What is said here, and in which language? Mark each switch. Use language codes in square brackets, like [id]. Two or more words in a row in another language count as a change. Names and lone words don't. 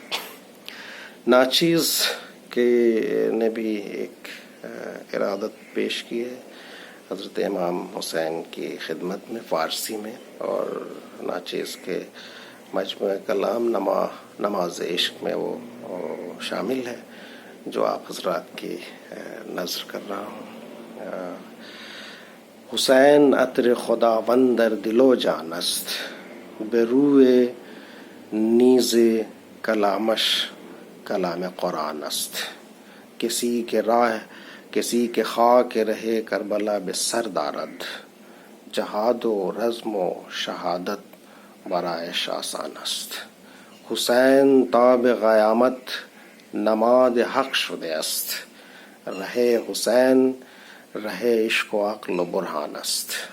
[ur] ناچیز نے بھی ایک ارادت پیش کی ہے حضرت امام حسین کی خدمت میں فارسی میں، اور ناچیز کے مجموعہ کلام نماز عشق میں وہ شامل ہے جو آپ حضرات کی نظر کر رہا ہوں. [fa] حسین عطر خداوند در دل و جان است، به روی نیز کلامش کلام قرآن است. کسی کے خاک رہے کربلا به سر دارد، جهاد و رزم و شهادت برایش آسان است. حسین تا به قیامت نماد حق شده است، ره حسین ره عشق و عقل و برهان است.